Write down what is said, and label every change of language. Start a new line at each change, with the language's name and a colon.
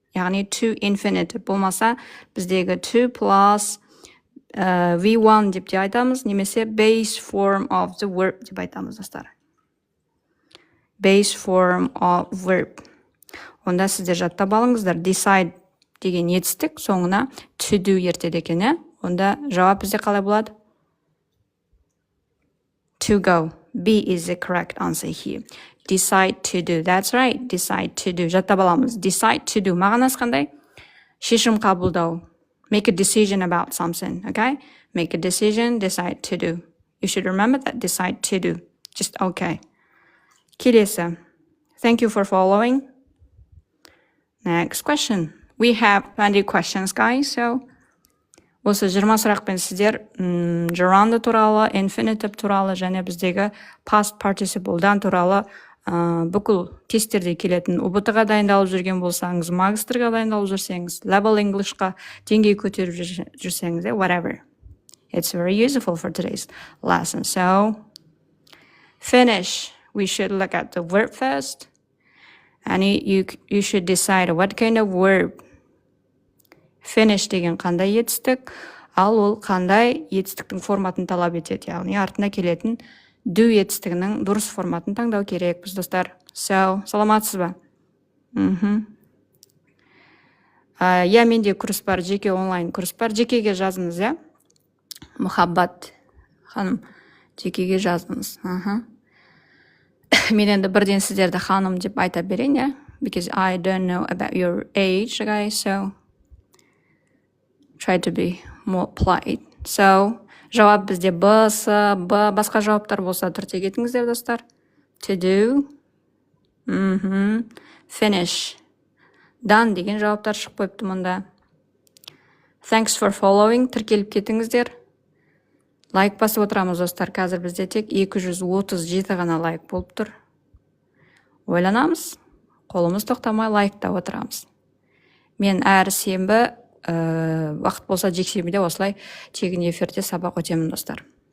Kazakh: Яғни to infinitive болмаса, біздегі to plus V1 деп те айтамыз, немесе base form of the verb деп айтамыз, достар.
English: Base form of verb.
Kazakh: Онда сіздер жаттап алыңыздар. Decide деген етістік, соңына to do ертеді екен, онда жауап бізде қалай болады?
English: To go. B is the correct answer here. Decide to do. That's right. Decide to do.
Kazakh: Жаттап аламыз.
English: Decide to do.
Kazakh: Мағынасы қандай? Шешім қабылдау.
English: Make a decision about something. Okay? Make a decision. Decide to do. You should remember that. Decide to do. Just okay.
Kazakh: Келесі.
English: Thank you for following. Next question. We have plenty of questions, guys.
Kazakh: So, осы 20 сұрақпен сіздер gerund туралы, infinitive туралы және біздегі past participle-дан туралы бүкіл тесттерде келетін ұбт-ға дайындалып жүрген болсаңыз, магистрға дайындалып жүрсеңіз, level Englishқа деңгей көтеріп жүрсеңіз, whatever.
English: It's very useful for today's lesson. So, finish. We should look at the verb first. And you should decide what kind of verb.
Kazakh: Finish деген қандай етістік, ал ол қандай етістіктің форматын талап етеді. Яғни артына келетін do етістігінің дұрыс форматын таңдау керекпіз, достар. So, саламатсыз ба? Менде курс бар, жеке онлайн курс бар. Жекеге жазыңыз, Мұхаббат ханым, жекеге жазыңыз. Мен енді бірден сіздерді ханым деп айта берейін,
English: because I don't know about your age, guys, so try to be more polite.
Kazakh: So, жауап бізде Б, С, Б, басқа жауаптар болса түрте кетіңіздер, достар. To do, finish, done деген жауаптар шығып қойыпты мұнда.
English: Thanks for following,
Kazakh: тіркеліп кетіңіздер. Лайк басып отырамыз, достар. Қазір бізде тек 237 ғана лайк болып тұр. Ойланамыз, қолымыз тоқтамай лайктап отырамыз. Мен әр сенбі, вақыт болса жексенбіде осылай тегін эфирде сабақ өтемін, достар.